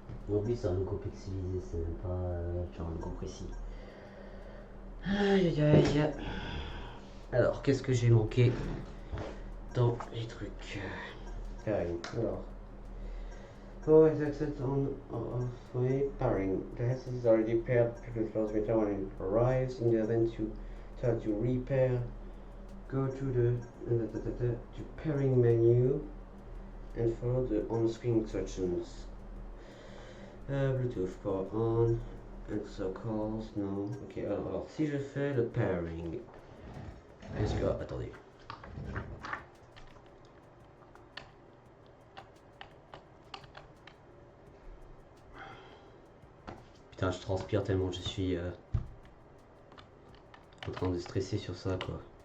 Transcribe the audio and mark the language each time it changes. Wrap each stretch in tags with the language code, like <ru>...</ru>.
<fr>En plus, c'est un logo pixelisé, c'est même pas genre un logo précis. Aïe aïe aïe. Alors, qu'est-ce que j'ai manqué dans les trucs? Alors.</fr> <en>Oh, it's access on pairing. The headset is already paired to the transmitter when it arrives. In the event you start to repair, go to the pairing menu and follow the on-screen instructions. Bluetooth power on, answer calls, no.</en> <fr>Ok, alors si je fais le pairing, est-ce que... attendez. Putain, je transpire tellement je suis en train de stresser sur ça, quoi.</fr>